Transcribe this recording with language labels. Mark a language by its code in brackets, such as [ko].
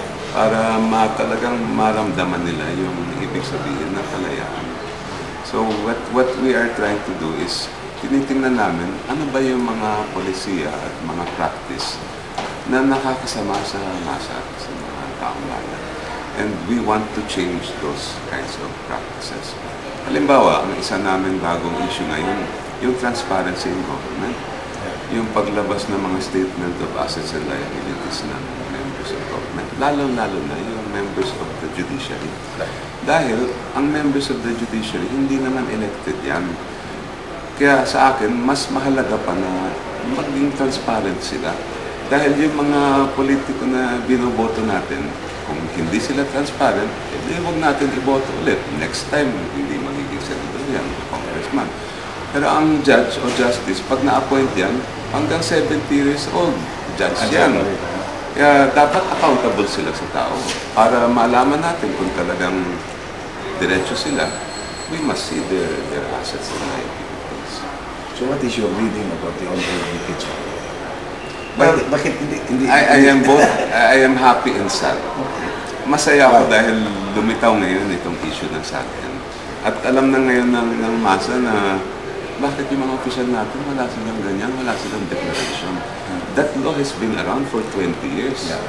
[tl] Para talagang maramdaman nila yung ibig sabihin na kalayaan. [en] So what we are trying to do is [tl] tinitingnan namin ano ba yung mga polisiya at mga practice na nakakasama sa masa, sa mga taong bayan. [en] And we want to change those kinds of practices. [tl] Halimbawa, ang isa namin bagong issue ngayon, yung [en] transparency in government. [tl] Yung paglabas ng mga [en] statement of assets and liabilities ng members of government. [tl] Lalo-lalo na yung [en] members of the judiciary. [tl] Dahil ang [en] members of the judiciary, [tl] hindi naman elected yan. Kaya sa akin, mas mahalaga pa na maging transparent sila. Dahil yung mga politiko na binoboto natin, kung hindi sila transparent, hindi huwag natin iboto ulit. [en] Next time, [tl] hindi magiging senador yan, congressman. Pero ang judge o justice, pag na-appoint yan, hanggang 70 years old, judge yan. Kaya dapat accountable sila sa tao. Para malaman natin kung talagang diretso sila, [en] we must see their assets and liabilities. So what is your reading about the ongoing impeachment? [tl] Bakit hindi? [en] I am happy and sad. [tl] Masaya ako dahil lumitaw ngayon itong issue ng SAGN. At alam na ngayon ng masa na bakit yung mga opisyal natin wala silang ganyan, wala silang declaration. [en] That law has been around for 20 years.